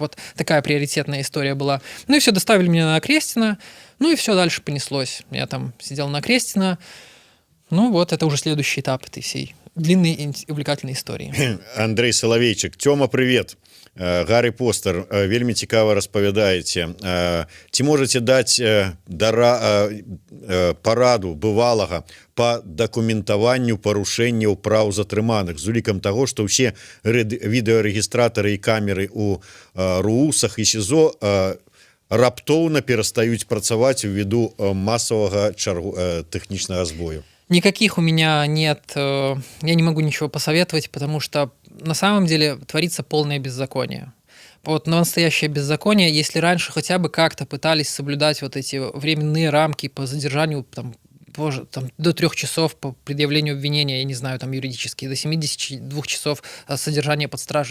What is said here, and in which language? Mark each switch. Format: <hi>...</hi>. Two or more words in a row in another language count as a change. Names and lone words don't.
<ru>Вот такая приоритетная история была. Ну и все, доставили меня на Окрестина, ну и все, дальше понеслось. Я там сидел на Окрестина. Ну вот, это уже следующий этап этой всей длинной и увлекательной истории. Андрей Соловейчик. Тёма, привет. Гарри Постер,</ru> <be>вельмі цікава распавядаеце. Ці можаце даць параду бывалага по дакументаванню парушэнняў праў затрыманых з улікам таго, што ўсе відэарэгістратары і камеры у РУСах і СІЗО раптоўна перастаюць працаваць увіду масавага тэхнічнага збою?</be> <ru>Никаких у меня нет, я не могу ничего посоветовать, потому что на самом деле творится полное беззаконие. Вот настоящее беззаконие, если раньше хотя бы как-то пытались соблюдать вот эти временные рамки по задержанию там, до 3 часов по предъявлению обвинения, я не знаю, там юридически, до 72 часов содержания под стражей.</ru>